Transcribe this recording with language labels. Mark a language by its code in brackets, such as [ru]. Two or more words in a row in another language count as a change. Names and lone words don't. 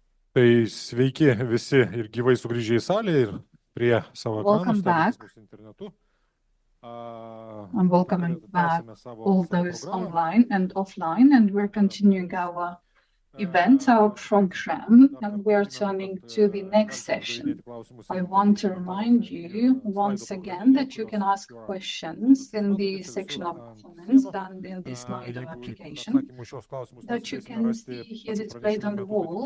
[lt] Tai sveiki visi ir gyvai sugrįžę į salę ir prie savo ekranų, [en] Welcome [lt] stebintys [en] back. [lt] mus internetu. [en] I'm welcoming back [lt] Tęsime savo [en] all those [lt] programą. [en] online and offline, and we're continuing our event, our program, and we're turning to the next session. I want to remind you once again that you can ask questions in the section of comments and in the slide of application that you can see here displayed on the wall.